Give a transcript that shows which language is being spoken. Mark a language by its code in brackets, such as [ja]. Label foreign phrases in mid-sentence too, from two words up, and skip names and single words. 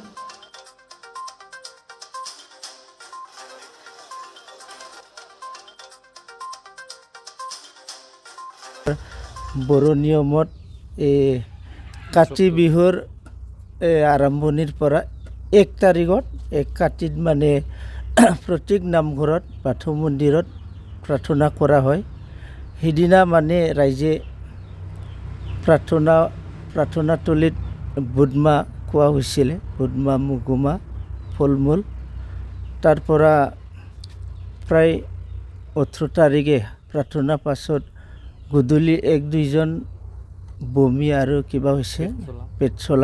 [as] বৰ' নিয়মত কাতি বিহুৰ আৰম্ভণিৰ পৰা 1 তাৰিখত 1 কাতিত মানে প্ৰত্যেক নামঘৰত বাথৌ মন্দিৰত প্ৰাৰ্থনা কৰা হয়। সিদিনা মানে ৰাইজে প্ৰাৰ্থনাতলীত বুটমাহ খোৱা হৈছিল। বুটমাহ, মগুমাহ, ফল-মূল। তাৰ পৰা প্ৰায় 18 তাৰিখে প্ৰাৰ্থনাৰ পাছত গধূলি 1-2জন বমি আৰু কিবা হৈছে পেট চলা।